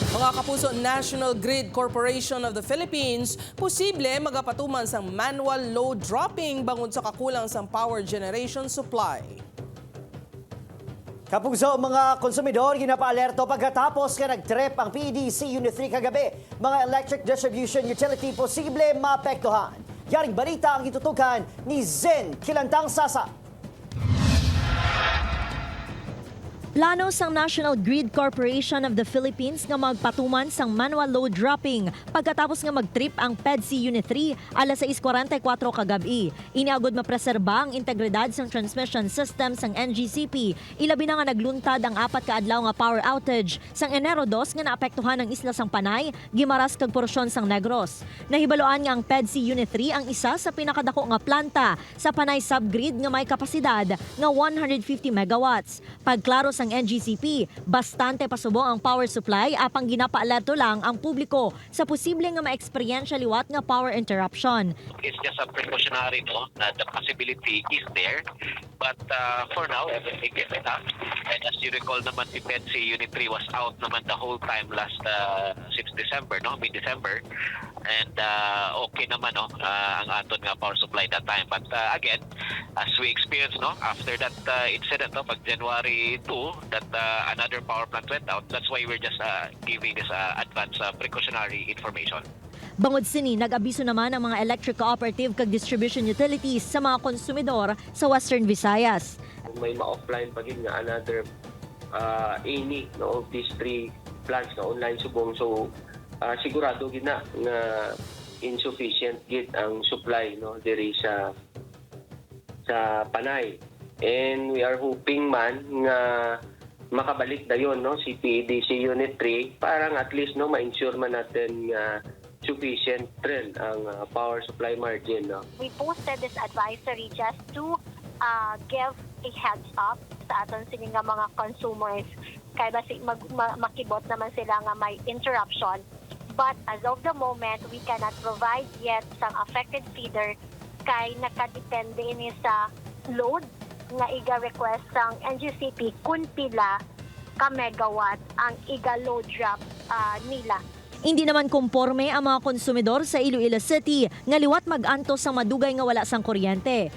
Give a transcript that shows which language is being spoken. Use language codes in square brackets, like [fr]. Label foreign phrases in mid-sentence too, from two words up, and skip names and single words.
[hil] Mga kapuso, National Grid Corporation of the Philippines, posible magapatuman sang [en] manual load dropping [hil] bangod sa kakulang sang [en] power generation supply. [hil] Kapugso, mga konsumidor, ginapaalerto pagkatapos ka nag-trip ang PEDC Unit 3 kagabi. Mga [en] electric distribution utility [hil] posible maapektuhan. Yaring balita ang itutukan ni Zen Kilantang Sasa. Plano sang National Grid Corporation of the Philippines nga magpatuman sang [en] manual load dropping [hil] pagkatapos nga mag-trip ang PEDC Unit 3 alas 6:44 kagabi. Iniagod mapreserba ang integridad sang [en] transmission system [hil] sang NGCP. Ilabi na nga nagluntad ang 4 ka adlaw nga [en] power outage [hil] sang Enero 2 nga naapektuhan ang isla sang Panay, Guimaras kag porsyon sang Negros. Nahibaloan nga ang PEDC Unit 3 ang isa sa pinakadako nga planta sa Panay subgrid nga may kapasidad nga 150 megawatts. Pagklaro ang NGCP, bastante pasubong ang [en] power supply [hil] apang ginapaalerto lang ang publiko sa posible nga ma-experiensya liwat nga [en] power interruption. It's just a precautionary, no? Na the possibility is there. But for now, everything is enough. And as you recall naman, the PEDC Unit 3 was out naman the whole time last since December, no? Mid-December. And okay naman, no? [hil] Ang aton nga [en] power supply that time. But again, as we experienced, no? After that incident, no? Pag January 2, that another power plant went out. That's why we're just giving this advance precautionary information. [hil] Bangod sini, nag-abiso naman ang mga [en] electric cooperative [hil] kag [en] distribution utilities [hil] sa mga konsumidor sa Western Visayas. May ma-offline pa gid nga [en] another any no of these 3 plants [hil] na online subong, so sigurado gid na nga insufficient gid ang supply no diri sa Panay, [en] and we are hoping [hil] man nga makabalik dayon no si PEDC Unit 3 parang [en] at least [hil] no ma-ensure man natin nga [en] sufficient trend [hil] ang [en] power supply margin. [hil] No? [en] We posted this advisory just to give a heads up [hil] sa aton sini nga mga consumers kay basi makibot naman sila nga may interruption. [en] But as of the moment, we cannot provide yet [hil] sang affected feeder kay nakadepende ini sa load nga iga-request sang NGCP kung pila ka megawatt ang iga-load drop nila. Hindi naman komporme ang mga konsumidor sa Iloilo City nga liwat mag-antos sa madugay nga wala sang kuryente.